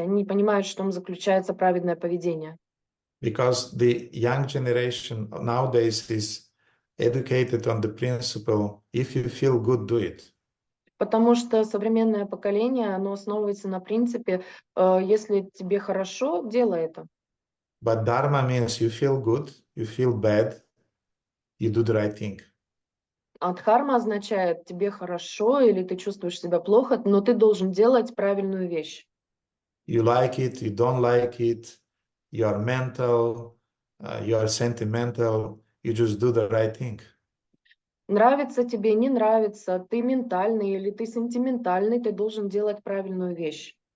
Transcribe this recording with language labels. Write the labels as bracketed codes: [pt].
[ru] Они не понимают, в чем заключается праведное поведение. [en] Because the young generation nowadays is educated on the principle, if you feel good, do it. [ru] Потому что современное поколение, оно основывается на принципе, если тебе хорошо, делай это. [en] But dharma means you feel good, you feel bad, you do the right thing. [ru] А дхарма означает, тебе хорошо или ты чувствуешь себя плохо, но ты должен делать правильную вещь. [en] You like it, you don't like it, you are mental, you are sentimental, you just do the right thing. [ru] Nравится тебе, не нравится, ты ментальный или ты сентиментальный, ты должен делать правильную вещь.